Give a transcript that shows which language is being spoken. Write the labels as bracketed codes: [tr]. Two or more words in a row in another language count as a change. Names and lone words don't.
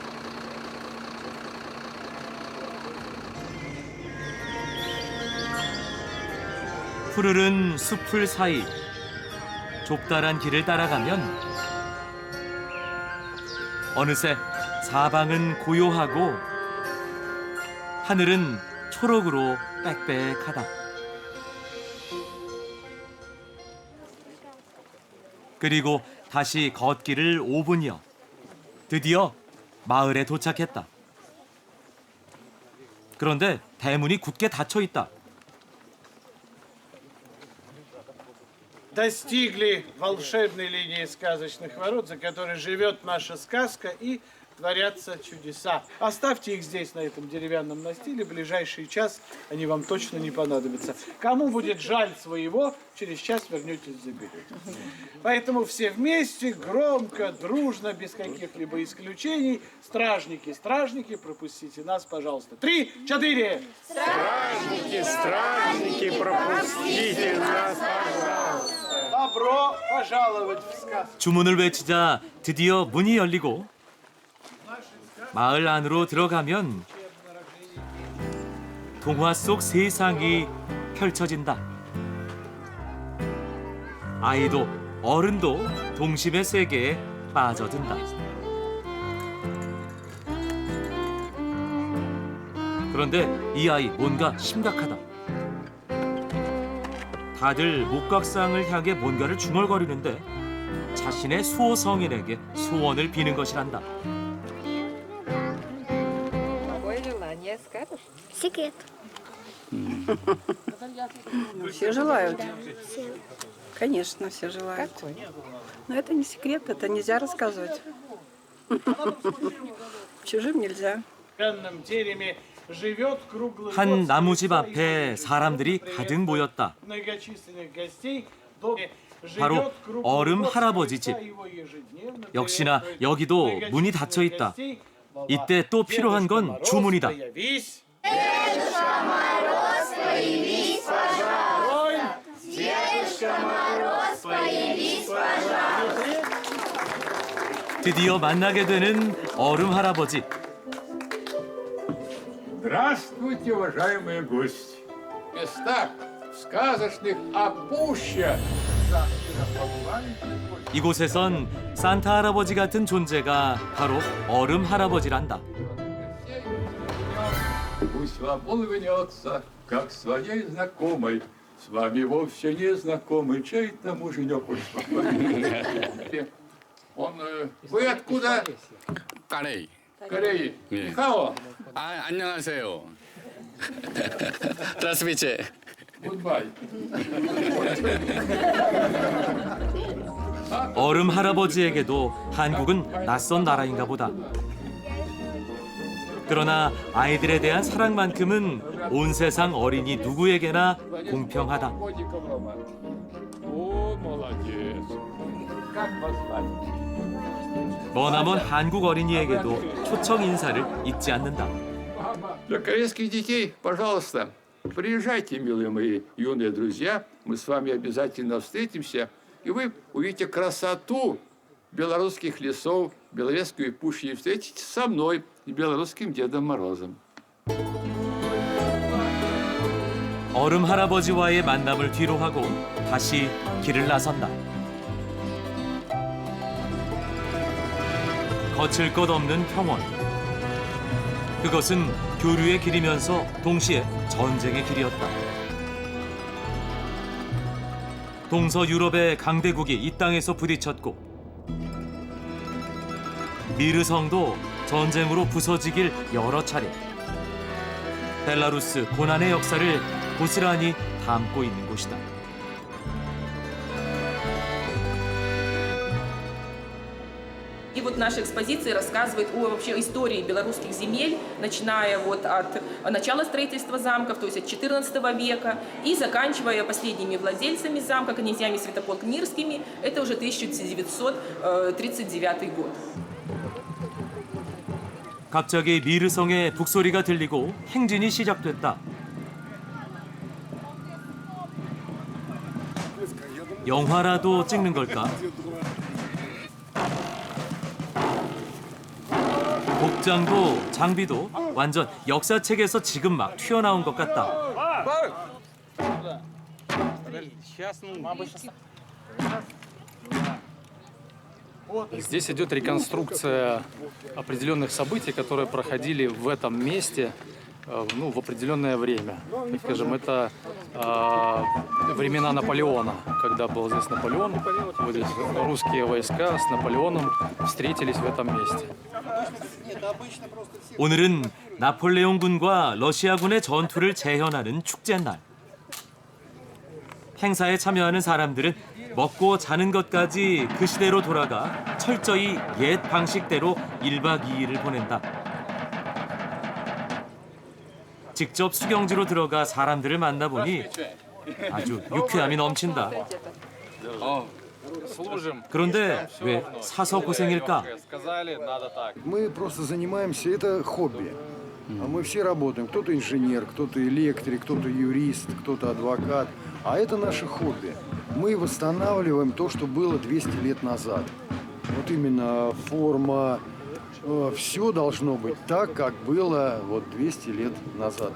[ko] 푸르른 숲풀 사이 좁다란 길을 따라가면 어느새 사방은 고요하고 하늘은 초록으로 빽빽하다. 그리고 다시 걷기를 5분여. 드디어 마을에 도착했다. 그런데 대문이 굳게 닫혀 있다. [ru] Достигли волшебной линии сказочных ворот, за которой живет наша сказка и творятся чудеса. Оставьте их здесь, на этом деревянном настиле. В ближайший час они вам точно не понадобятся. Кому будет жаль своего, через час вернетесь, заберете. Поэтому все вместе, громко, дружно, без каких-либо исключений. Стражники, стражники, пропустите нас, пожалуйста. 3, 4. Стражники, стражники, пропустите нас, пожалуйста. Добро пожаловать в сказку. [ko] 주문을 외치자 드디어 문이 열리고 마을 안으로 들어가면 동화 속 세상이 펼쳐진다. 아이도 어른도 동심의 세계에 빠져든다. 그런데 이 아이 뭔가 심각하다. 다들 목각상을 향해 뭔가를 중얼거리는데 자신의 수호성인에게 소원을 비는 것이란다. [ru] Какое желание скажешь? Секрет. Все желают. Конечно, все желают. Какой? Но это не секрет, это нельзя рассказывать. Чужим нельзя. В деревянном тереме живет круглый [ko] 한 [ru] год [ko] 나무집 앞에 사람들이 가득 모였다. [ru] многочисленных гостей. живет [ko] 바로 [ru] круглый [ko] 얼음 [ru] год, [ko] 할아버지 집. [ru] его ежедневно [ko] 역시나 [ru] приветствует [ko] 여기도 [ru] многочисленных [ko] 문이 닫혀 있다. [ru] гостей. [ko] 이때 또 필요한 건 주문이다. [ru] Появись. [ko] 드디어 만나게 되는 얼음 할아버지. [ru] Здравствуйте, уважаемые гости! В местах сказочных Апуща [ko] 이곳에선 산타 할아버지 같은 존재가 바로 얼음 할아버지란다. [ru] Пусть вам улыбнется, как своей знакомой. С вами вовсе не знакомый, чей-то муженек. Он, вы откуда? 까레이. Кореи. [ko] 네. [zh] Хао. [ko] 아, 안녕하세요. [ru] Здравствуйте. [en] Goodbye. [ko] 얼음 할아버지에게도 한국은 낯선 나라인가 보다. 그러나 아이들에 대한 사랑만큼은 온 세상 어린이 누구에게나 공평하다. [ru] О, молодец. Как вас звать? [ko] 머나먼 한국 어린이에게도 초청 인사를 잊지 않는다. [ru] Для корейских детей, пожалуйста, приезжайте, милые мои юные друзья. Мы с вами обязательно встретимся, и вы увидите красоту белорусских лесов, Беловежской пущи, и встретитесь со мной и белорусским Дедом Морозом. [ko] 얼음 할아버지와의 만남을 뒤로 하고 다시 길을 나선다. 거칠 것 없는 평원. 그것은 교류의 길이면서 동시에 전쟁의 길이었다. 동서유럽의 강대국이 이 땅에서 부딪혔고 미르성도 전쟁으로 부서지길 여러 차례. 벨라루스 고난의 역사를 고스란히 담고 있는 곳이다. [ru] И вот наша экспозиция рассказывает о вообще истории белорусских земель, начиная вот от начала строительства замков, то есть от XIV века, и заканчивая последними владельцами замка, князьями Святополк-Мирскими, это уже 1939 год. [ko] 갑자기 미르성의 북소리가 들리고 행진이 시작됐다. 영화라도 찍는 걸까? 복장도 장비도 완전 역사책에서 지금 막 튀어나온 것 같다. [ru] Здесь идет реконструкция определенных событий, которые проходили в этом месте в определенное время. Так скажем, это времена Наполеона, когда был здесь Наполеон, вот здесь русские войска с Наполеоном встретились в этом месте. [ko] 오늘은 나폴레옹군과 러시아군의 전투를 재현하는 축제날. 행사에 참여하는 사람들은 먹고 자는 것까지 그 시대로 돌아가 철저히 옛 방식대로 1박 2일을 보낸다. 직접 수경지로 들어가 사람들을 만나보니 아주 유쾌함이 넘친다. 그런데 왜 사서 고생일까? [ru] Мы просто занимаемся, это хобби. Мы все работаем. Кто-то инженер, кто-то электрик, кто-то юрист, кто-то адвокат. А это наше хобби. Мы восстанавливаем то, что было 200 лет назад. Вот именно форма, все должно быть так, как было вот 200 лет назад.